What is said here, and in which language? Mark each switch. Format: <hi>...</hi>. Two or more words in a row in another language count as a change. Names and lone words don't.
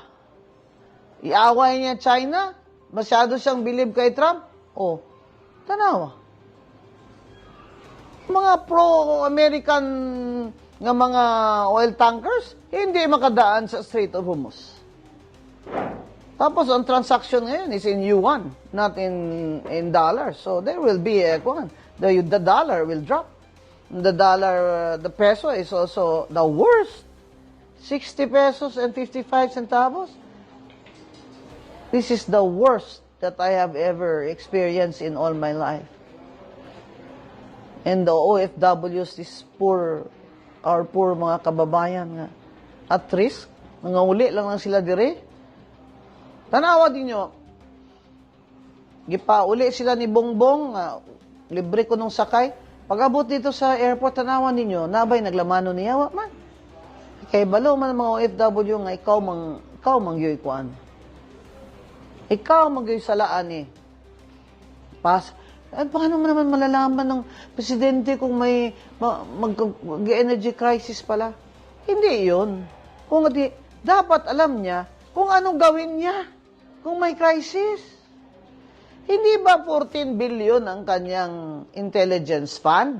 <tl>Iaway niya China, masyado siyang believe kay Trump.</tl> <ceb>Tanawa.</ceb> <tl>Mga pro-American nga mga</tl> <en>oil tankers,</en> <tl>hindi makadaan sa Strait of Hormuz. Tapos, ang transaction ngayon</tl> <en>is in yuan, not in dollars. So, there will be the dollar will drop. The peso is also the worst. 60 pesos and 55 centavos. This is the worst that I have ever experienced in all my life. And the OFWs, our poor</en> <ceb>mga kababayan nga,</ceb> <en>at risk,</en> <ceb>mga uli lang sila dire. Tanawa din nyo, gipauli sila ni Bongbong, libre ko nung sakay. Pag-abot dito sa airport, tanawa ninyo, nabay naglamano niya, wa man. Kay balo man mga OFW nga, ikaw mangyoy kuan. Ikaw mangyoy salaan</ceb> <tl>paano mo naman malalaman ng presidente kung may mag-energy crisis pala? Hindi yun. Dapat alam niya kung anong gawin niya kung may crisis. Hindi ba 14 billion ang kanyang</tl> <en>intelligence fund?</en>